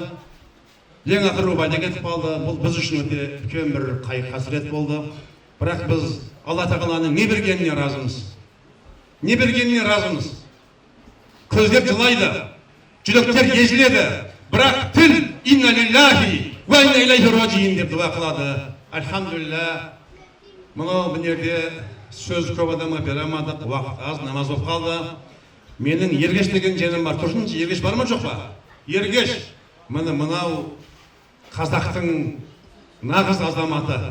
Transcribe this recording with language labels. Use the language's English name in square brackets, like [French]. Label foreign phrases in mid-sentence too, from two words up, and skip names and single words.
[Kazakh] Ең ақыры Убайда кетіп қалды. Бұл біз үшін өте үлкен бір қайғы қасірет болды. Бірақ біз Алла тағаланың не бергеніне разымыз. Не бергеніне разымыз. Көздер жылайды, жүректер езіледі. Бірақ тіл [Arabic] إنا لله وإنا إليه راجعون [Kazakh] деп дуа қылады. Альхамдулилля. Мынау бұнерде сөз көп адамға бере алмадық, уақыт аз, намаз болып қалды. Менің Ергеш деген жерім бар. Тұрсыншы, Ергеш бар ма жоқ па? Ергеш, мынау қазақтың нағыз азаматы.